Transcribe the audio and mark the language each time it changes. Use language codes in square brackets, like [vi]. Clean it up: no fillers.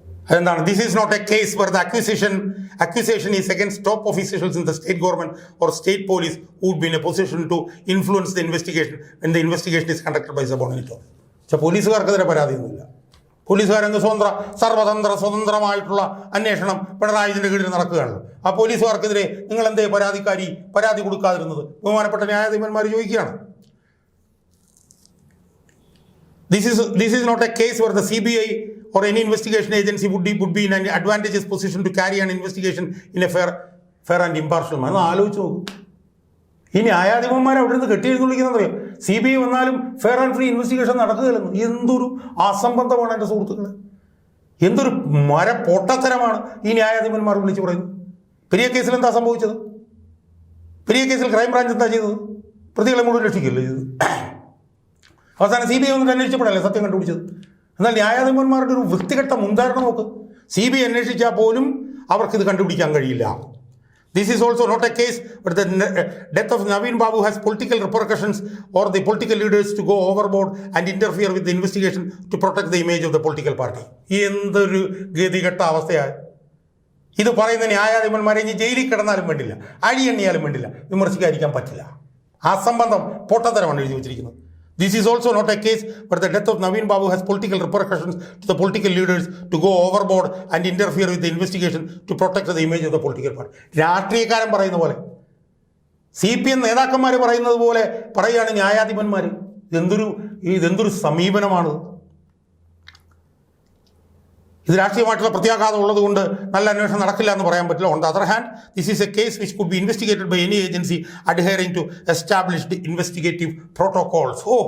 [ml] അതെന്താണ്? [en] This is not a case where the accusation is against top officials in the state government or state police who would be in a position to influence the investigation when the investigation is conducted by subordinate officers. [ml] പോലീസുകാർക്കെതിരെ പരാതിയൊന്നുമില്ല. പോലീസുകാരെന്ന് സ്വതന്ത്രമായിട്ടുള്ള അന്വേഷണം പിണറായി വിജയൻ്റെ കീഴിൽ നടക്കുകയാണല്ലോ. ആ പോലീസുകാർക്കെതിരെ നിങ്ങൾ എന്തേ പരാതി കൊടുക്കാതിരുന്നത്? ബഹുമാനപ്പെട്ട ന്യായാധിപന്മാർ ചോദിക്കുകയാണ്. [en] This is not a case where the CBI or any investigation agency would be in an advantageous position to carry an investigation in a fair and impartial manner. [ml] ആലോചിച്ച് നോക്കും. ഈ ന്യായാധിപന്മാർ അവിടെ നിന്ന് കെട്ടിയെഴുന്നള്ളിക്കുന്നറിയാം. CBI വന്നാലും [en] fair and free investigation [ml] നടക്കുകയില്ലെന്ന്. എന്തൊരു അസംബന്ധമാണ് എൻ്റെ സുഹൃത്തുക്കളെ, എന്തൊരു പൊട്ടത്തരമാണ് ഈ ന്യായാധിപന്മാർ വിളിച്ച് പറയുന്നത്. പെരിയ കേസിൽ എന്താ സംഭവിച്ചത്? പെരിയ കേസിൽ ക്രൈംബ്രാഞ്ച് എന്താ ചെയ്തത്? പ്രതികളെ മുഴുവൻ രക്ഷിക്കില്ലേ ചെയ്തത്? അവസാനം CBI വന്നിട്ട് അന്വേഷിച്ചപ്പോഴല്ലേ സത്യം കണ്ടുപിടിച്ചത്. എന്നാൽ ന്യായാധിപന്മാരുടെ ഒരു വൃത്തികെട്ട മുൻധാരണ നോക്ക്. CBI അന്വേഷിച്ചാൽ പോലും അവർക്കിത് കണ്ടുപിടിക്കാൻ കഴിയില്ല. [en] This is also not a case where the death of Naveen Babu has political repercussions or the political leaders to go overboard and interfere with the investigation to protect the image of the political party. [ml] എന്തൊരു ഗതികെട്ട അവസ്ഥയാണ് ഇത് പറയുന്ന ന്യായാധിപന്മാരെ ഇനി ജയിലിൽ കിടന്നാലും വേണ്ടില്ല, അഴിയെണ്ണിയാലും വേണ്ടില്ല, വിമർശിക്കാതിരിക്കാൻ പറ്റില്ല. ആ സംബന്ധം പൊട്ടത്തരമാണ് എഴുതി വെച്ചിരിക്കുന്നത്. [en] This is also not a case where the death of Naveen Babu has political repercussions to the political leaders to go overboard and interfere with the investigation to protect the image of the political party. [ml] രാഷ്ട്രീയക്കാരൻ പറയുന്ന പോലെ, CPM നേതാക്കന്മാർ പറയുന്നത് പോലെ പറയുകയാണ് ന്യായാധിപന്മാർ. ഇതെന്തൊരു സമീപനമാണ്. ഇത് രാഷ്ട്രീയമായിട്ടുള്ള പ്രത്യാഘാതം ഉള്ളതുകൊണ്ട് നല്ല അന്വേഷണം നടക്കില്ല എന്ന് പറയാൻ പറ്റില്ല. [en] On the other hand, this is a case which could be investigated by any agency adhering to established investigative protocols.